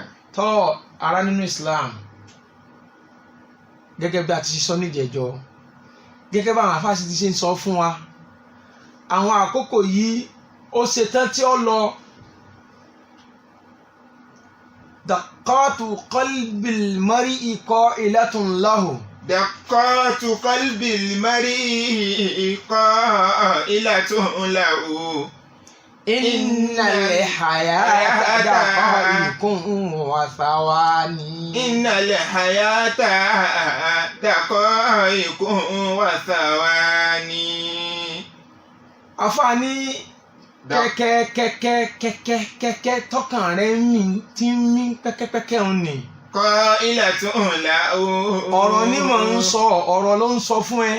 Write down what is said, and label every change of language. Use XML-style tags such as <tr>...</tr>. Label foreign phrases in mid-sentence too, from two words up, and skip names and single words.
<yo>Tọ́ ara nínú Islam gẹ́gẹ́ bí a ti sọ níjẹ̀jọ́ gẹ́gẹ́ bí àwọn afáàsì ti ṣe ń sọ fún wa àwọn àkókò yìí ó ṣetán tí ó lọ</yo> <ar>دقات قلب المرء قائلة له. دقات قلب المرء قائلة له. إن الحياة دقائق وثواني. إن الحياة دقائق وثواني.</ar> <yo>Àfààní kẹ́kẹ́kẹ́kẹ́kẹ́kẹ́kẹ́ tọkàn rẹ̀ ń mì tí ń mí pẹ́kẹ́pẹ́kẹ́ òun nì.</yo> <ar>قائلة له.</ar> <yo>ọ̀rọ̀ ni mò ń sọ ọ̀rọ̀ ló ń sọ fún ẹ.</yo>